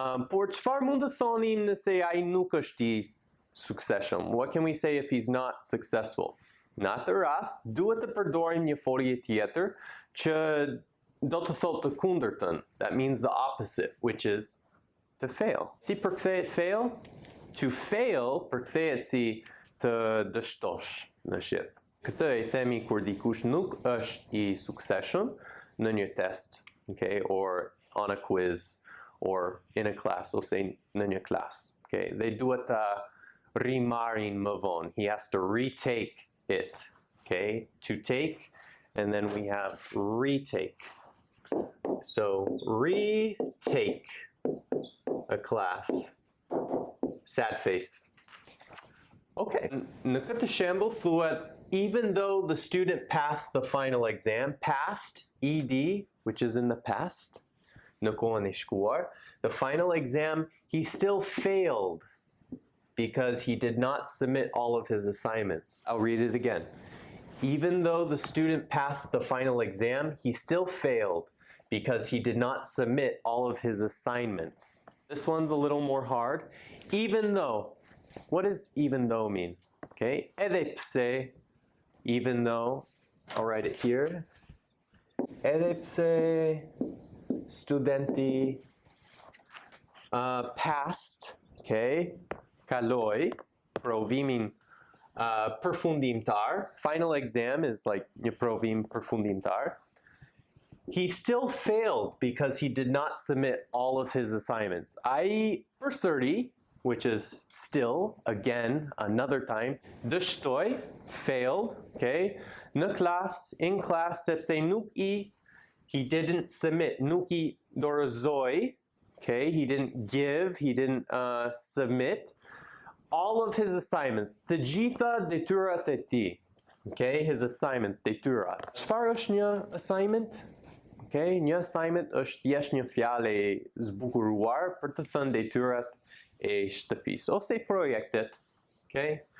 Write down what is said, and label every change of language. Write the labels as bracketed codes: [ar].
[sq] Por çfarë mund të thoni nëse ai nuk është I suksesshëm? [en] What can we say if he's not successful? [sq] Në atë rast, duhet të përdorim një folje tjetër që do të thotë të kundërtën. [en] That means the opposite, which is to fail. [sq] Si përkthehet fail? To fail përkthehet si të dështosh në shqip. Këtë e themi kur dikush nuk është I suksesshëm në një test, okay, [en] or on a quiz, or in a class, [sq] ose në një klas. Okay, they duhet ta rimarrin më vonë. [en] He has to retake it. Okay, to take, and then we have retake. So retake a class. Sad face. Okay, [sq] në këtë shembull thuhet [en] even though the student passed the final exam, passed, ed, which is in the past, [sq] në kohën e shkuar, [en] the final exam, he still failed because he did not submit all of his assignments. I'll read it again. Even though the student passed the final exam, he still failed because he did not submit all of his assignments. This one's a little more hard. Even though, what does even though mean? Okay, [sq] edhe pse, [en] even though, I'll write it here. [sq] Edhe pse studenti passed, okay, kaloi, provimin përfundimtar. [en] Final exam is like [sq] një provim përfundimtar. [en] He still failed because he did not submit all of his assignments. [sq] I përsëri, [en] which is still, again, another time. [sq] Dështoi, [en] failed, [sq] okay? Në klas, [en] in class, [sq] sepse nuk [en] he didn't submit, [sq] nuk I dorëzoi, okay? [en] He didn't give, he didn't submit all of his assignments. [sq] Të gjitha detyrat e tij, okay? [en] His assignments, [sq] detyrat. Çfarë është një assignment? Okay? Një assignment është thjesht një fjalë e zbukuruar për të thënë detyrat e shtëpisë ose projektet, okay?